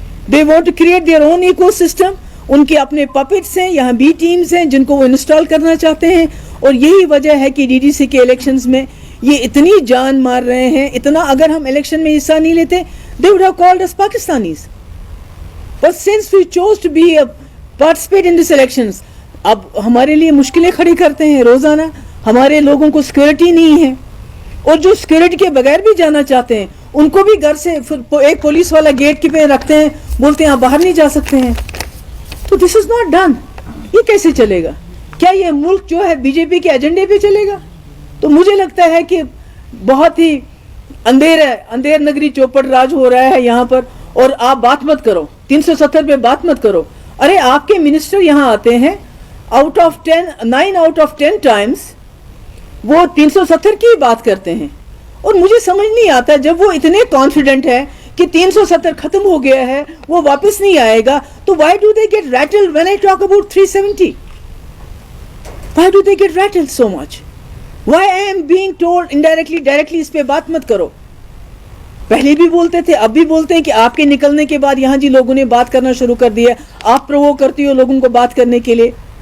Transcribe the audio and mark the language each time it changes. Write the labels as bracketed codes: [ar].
[en] They want to create their own ecosystem. [hi] उनके अपने puppets हैं, यहाँ बी टीम्स हैं जिनको वो इंस्टॉल करना चाहते हैं. और यही वजह है कि DDC के इलेक्शंस में ये इतनी जान मार रहे हैं, इतना. अगर हम इलेक्शन में हिस्सा नहीं लेते, [en] they would have called us Pakistanis. But since we chose to be participate in these elections, [hi] अब हमारे लिए मुश्किलें खड़ी करते हैं रोज़ाना. हमारे लोगों को सिक्योरिटी नहीं है, और जो सिक्योरिटी के बगैर भी जाना चाहते हैं उनको भी घर से एक पुलिस वाला गेट के पे रखते हैं, बोलते हैं आप बाहर नहीं जा सकते हैं. तो [en] This is not done. [hi] ये कैसे चलेगा? क्या ये मुल्क जो है बीजेपी के एजेंडे पे चलेगा? तो मुझे लगता है कि बहुत ही अंधेर नगरी चौपट राज हो रहा है यहाँ पर. और आप बात मत करो 370 पे, बात मत करो. अरे आपके मिनिस्टर यहाँ आते हैं, [en] 9 out of 10 [hi] टाइम्स वो 370 की बात करते हैं. और मुझे समझ नहीं आता, जब वो इतने कॉन्फिडेंट है कि 370 खत्म हो गया है, वो वापस नहीं आएगा, तो [en] why do they get rattled when I talk about 370? Why do they get rattled so much? Why I am being told indirectly, directly [hi] इस पे बात मत करो? पहले भी बोलते थे, अब भी बोलते हैं कि आपके निकलने के बाद यहाँ जी लोगों ने बात करना शुरू कर दिया. आप प्रोवोक करती हो लोगों को बात करने के लिए.